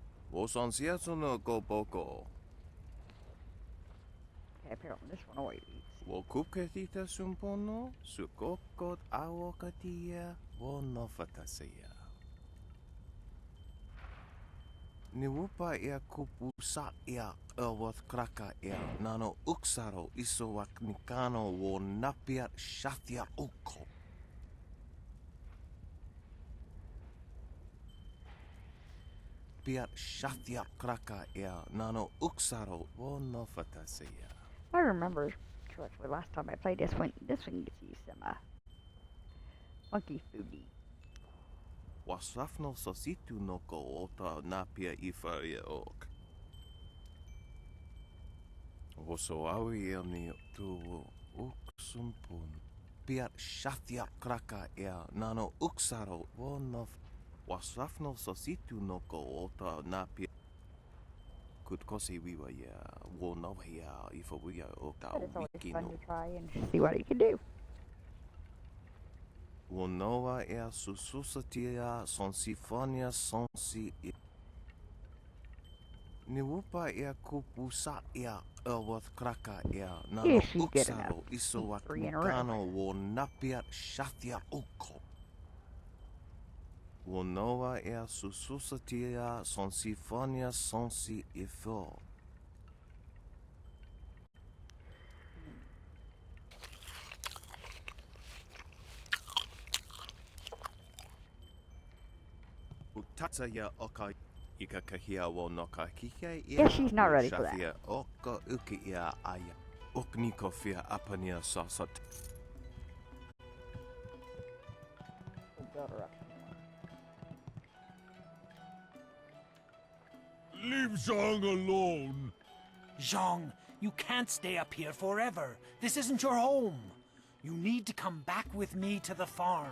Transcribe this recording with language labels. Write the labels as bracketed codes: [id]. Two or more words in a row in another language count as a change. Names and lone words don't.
[en] Wosansiasu no goboko. Okay, apparently this one always eats. Wokuketita sumpono, sukokot awokatia, wonofatasea. Niwupa ia kupusa ia elwath kraka ia nano uksaro isowak nikano wo napia shatia uko. Pia shatia kraka ia nano uksaro wo nofatasea. I remember correctly last time I played this one gets you some funky foodie. Wasrafno sositu noko ota napia ifaria ok. Wosoawi elni tu uksumpun. Pia shatia kraka ia nano uksaro wo nof. Wasrafno sositu noko ota napia. Kutkosi wiwa ya wo novia ifaria oka But it's always wiki fun no. to try and see what you can do. Wonoa ea sususatia sonsifonia sonsi i. Niwupa ea kupusa ea elwath kraka ea nano Yes, she's good enough. uksaro isowak 3 in a row. nikano wo napia shatia uko. Wonoa ea sususatia sonsifonia sonsi ifo. Utatsaya oka ikakahia wo nokakike ia. Guess she's not ready for that. Shafia oka uki ia aya. Ukniko fia apania sasat. We'll build her up. Leave Zhang alone. Zhang, you can't stay up here forever. This isn't your home. You need to come back with me to the farm.